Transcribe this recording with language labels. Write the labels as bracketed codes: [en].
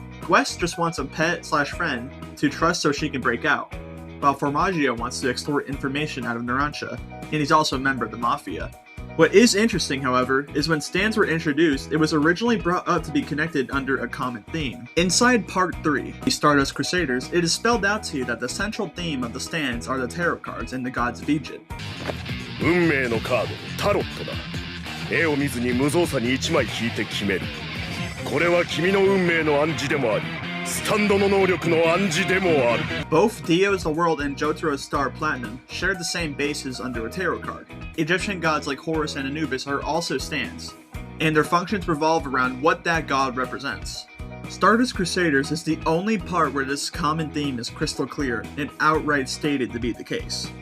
[en] Guess just wants a pet/friend to trust so she can break out, while Formaggio wants to extort information out of Narancia, and he's also a member of the Mafia. What is interesting, however, is when stands were introduced, it was originally brought up to be connected under a common theme. Inside Part 3, Stardust Crusaders, it is spelled out to you that the central theme of the stands are the tarot cards and the gods of Egypt. [ja] 運命のカード、タロットだ。絵を見ずに無造作に1枚引いて決める。これは君の運命の暗示でもあり、スタンドの能力の暗示でもある。 [en] Both Dio's the World and Jotaro's Star Platinum share the same bases under a tarot card. Egyptian gods like Horus and Anubis are also stands, and their functions revolve around what that god represents. Stardust Crusaders is the only part where this common theme is crystal clear and outright stated to be the case.